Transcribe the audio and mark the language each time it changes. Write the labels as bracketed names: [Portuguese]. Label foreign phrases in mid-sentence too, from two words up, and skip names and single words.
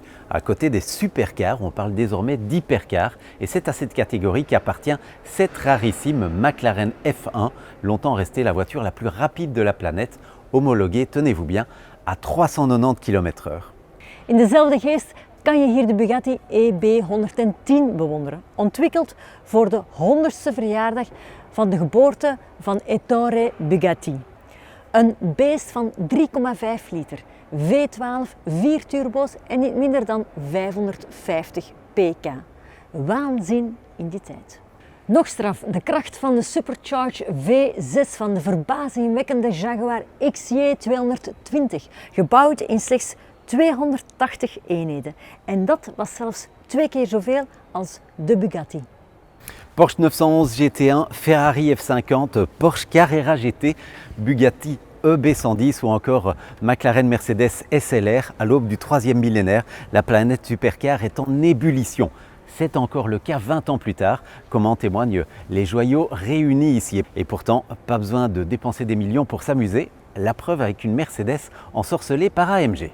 [French] À côté des supercars, on parle désormais d'hypercars, et c'est à cette catégorie qu'appartient cette rarissime McLaren F1, longtemps restée la voiture la plus rapide de la planète, homologuée, tenez-vous bien, à 390 km/h. [Dutch] In dezelfde geest kan je hier de Bugatti EB110 bewonderen, ontwikkeld voor de 100ste verjaardag van de geboorte van Ettore Bugatti. Een beest van 3,5 liter, V12, 4 turbo's en niet minder dan 550 pk. Waanzin in die tijd. Nog straf, de kracht van de supercharged V6 van de verbazingwekkende Jaguar XJ220, gebouwd in slechts 280 eenheden. En dat was zelfs 2 keer zoveel als de Bugatti. [French] Porsche 911 GT1, Ferrari F50, Porsche Carrera GT, Bugatti EB110 ou encore McLaren Mercedes SLR à l'aube du 3e millénaire, la planète supercar est en ébullition. C'est encore le cas 20 ans plus tard, comme en témoignent les joyaux réunis ici. Et pourtant, pas besoin de dépenser des millions pour s'amuser, la preuve avec une Mercedes ensorcelée par AMG.